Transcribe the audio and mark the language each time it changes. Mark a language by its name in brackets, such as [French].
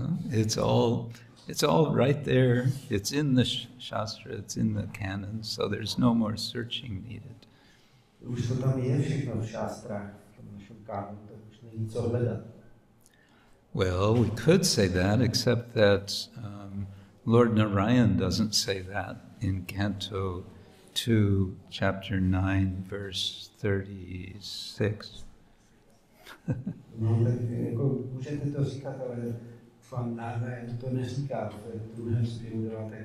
[English] It's all right there. It's in the Śāstra, it's in the canon, so there's no more searching needed. [Czech] Už to tam je všechno v šástrách, v tom našem kánonu, tak už není co hledat. [English] Well, we could say that, except that Lord Narayan doesn't say that in Canto 2, Chapter 9, verse 36. [Czech] No, tak jako můžete to říkat, ale to neříká v druhém zpěvu 9.